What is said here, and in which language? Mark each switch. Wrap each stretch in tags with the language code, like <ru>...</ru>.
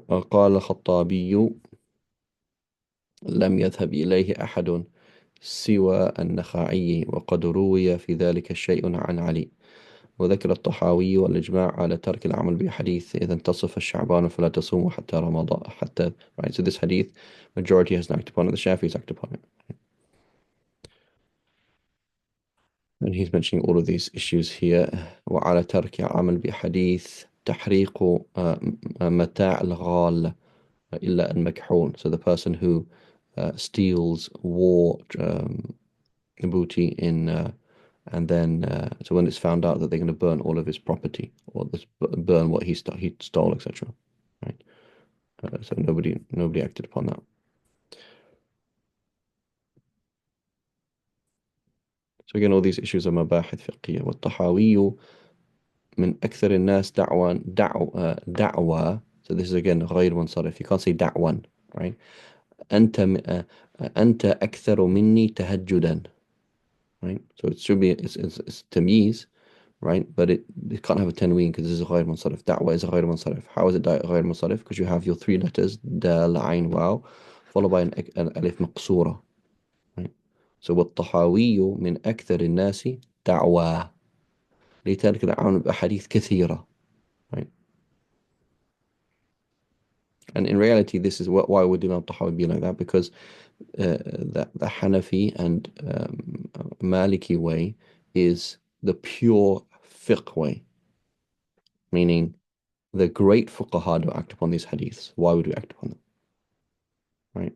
<ar>قال الخطابي: لم يذهب إليه أحد سوى النخعي، وقد روي في ذلك شيء عن علي. وذكر الطحاوي الإجماع على ترك العمل بحديث إذا انتصف الشعبان فلا تصوموا حتى رمضان حتى.</ar> <en>Right, so this hadith, majority has not acted upon it, the Shafi'is acted upon it. And he's mentioning all of these issues here.</en> <ar>وعلى ترك عمل بحديث تحريق متاع الغال إلا المكحول.</ar> <en>So the person who steals war booty and then so when it's found out that they're going to burn all of his property, or burn what he stole, etc. Right? So nobody acted upon that. So again, all these issues are مباحث فقهية.</en> <ar>والطحاوي من أكثر الناس دعوى.</ar> <en>So this is again غير منصرف. You can't say دعوا, right?</en> <ar>أنت أكثر مني تهجدا.</ar> <en>Right? So it should be it's تمييز, right? But it can't have a tanween because this is غير منصرف. دعوة is غير منصرف. How is it غير منصرف? Because you have your three letters دال عين واو followed by an ألف مقصورة. Right?</en> <ar>So والطحاوي من أكثر الناس دعوى لذلك العون بأحاديث كثيرة.</ar> <en>Right? And in reality, this is why would Imam Tahawi be like that? Because the Hanafi and Maliki way is the pure fiqh way, meaning the great fuqaha don't act upon these hadiths. Why would we act upon them? Right?</en>